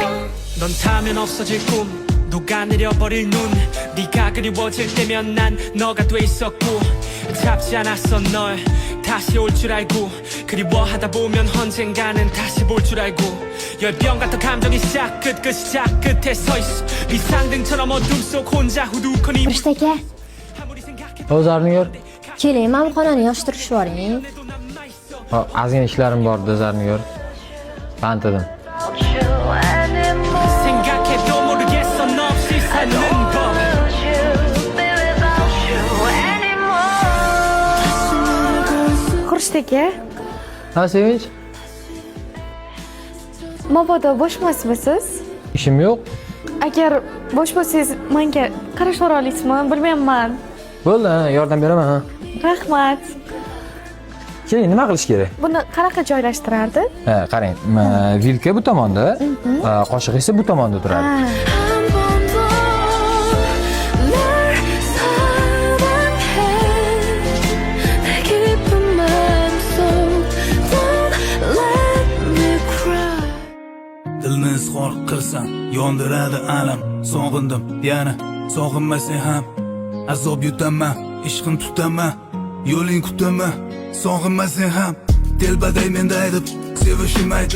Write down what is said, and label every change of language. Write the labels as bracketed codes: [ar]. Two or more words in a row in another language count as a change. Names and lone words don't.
[ko] 넌 타면 없어질 꿈 녹아내려버릴 눈 네가 그리워질 때면 난 너가 돼 있었고 잡지 않았어 널 다시 올 줄 알고 그리워하다 보면 언젠가는 다시 볼 줄 알고 열병 같은 감정이 시작 끝에 서 있어 비상등처럼 어둠 속 혼자 후두커니 [uz] Xurshid aka, [ko] 아무리 생각해도 [uz] Zarnigor. keling, men bu xonani yig'ishtirib yuboring. Ozgina ishlarim bor edi, Zarnigor. Band edim. [ko] 생각해도 모르겠어 너 없이 사는 법 [uz] Xurshid aka, Ha, Sevinch. mabodo bo'shmasmisiz? Ishim yo'q. Agar bo'sh bo'lsangiz, menga qarash bera olasizmi? Bilmayman. Bo'ldi, yordam beraman. Ha. Rahmat. Keling, nima qilish kerak? Buni qanaqa joylashtirardi? Qarang, vilka bu tomonda, qoshiq esa bu tomonda turadi. [ko] 한 번 더 날 사랑해 내 깊은 마음속 [uz] ko'zini izhor qilsam yondiradi alam. Sog'indim yana sog'inmasang ham azob yutaman, ishqin tutaman, yo'ling kutaman. Sog'inmasang ham telbaday menda aytib sevishim aytib.